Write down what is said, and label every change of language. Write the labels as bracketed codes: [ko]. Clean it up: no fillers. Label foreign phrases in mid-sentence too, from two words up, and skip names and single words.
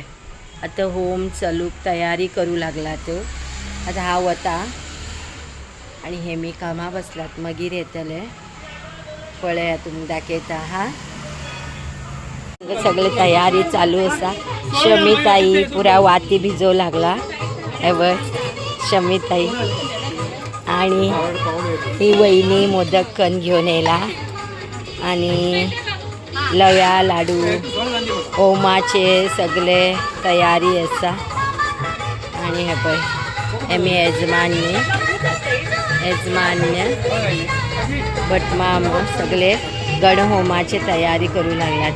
[kok] आतां होम चलूक तयारी करू लागलात. आतां हांव वता आणि हे मी कामां बसलात, मागीर येतले. पळया तुमकां दाखयता. हा सगळे तयारी चालू आसा. शमीताई पुरा वाती भिजवू लागला. हे बघ शमीताई आणि ही वहिनी मोदक करून घेऊन येयला आणि लव्या लाडू होमाचे सगळे तयारी आसा. आणि हे पळय हेमी यजमान्य भटमाम सगळे गण होमाचे तयारी करू लागल्यात.